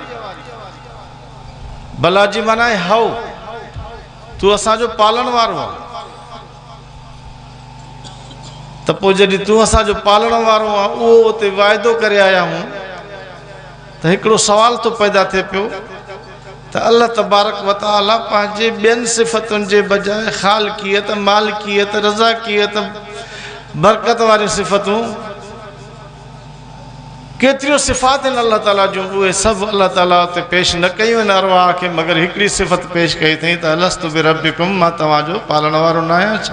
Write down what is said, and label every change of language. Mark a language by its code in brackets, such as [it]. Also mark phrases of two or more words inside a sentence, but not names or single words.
[sd] बला जी माना आहे हव, तूं असांजो पालण वारो आहे। त पोइ जॾहिं तूं असांजो पालण वारो आहे उहो उते वाइदो करे आया हूं त हिकिड़ो सुवाल तो पैदा थिए पियो त अल्लाह तबारक व तआला पंहिंजे ॿियनि सिफ़तुनि जे बजाए ख़ालिकियत, मालिकियत, रज़ाकियत, बरकत वारियूं सिफ़तूं केतिरियूं सिफ़ात आहिनि अल्लाह ताला जूं, उहे सभु अल्लाह ताला उते पेश न कयूं आहिनि अरवाह खे, मगर हिकिड़ी सिफ़त पेश कई अथई त [ar] ألست بربكم, [sd] मां तव्हांजो पालण वारो न आहियां छा?